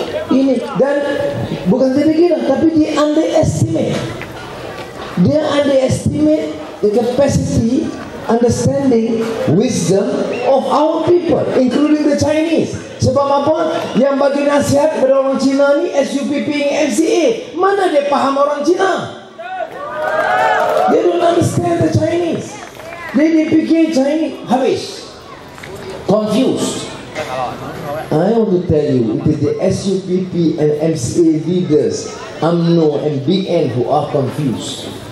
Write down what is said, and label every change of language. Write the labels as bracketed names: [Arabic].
[Malay] Ini, dan bukan dia gila, tapi dia underestimate. [English] Dia underestimate the capacity, understanding, wisdom of our people, including the Chinese. [Malay] Sebab apa? Yang bagi nasihat kepada orang Cina ni SUPP MCA. Mana dia faham orang Cina? [English] They don't understand the Chinese. [Malay] Dia fikir Chinese habis, [English] confused. I want to tell you, it is the SUPP and MCA leaders, UMNO and BN who are confused.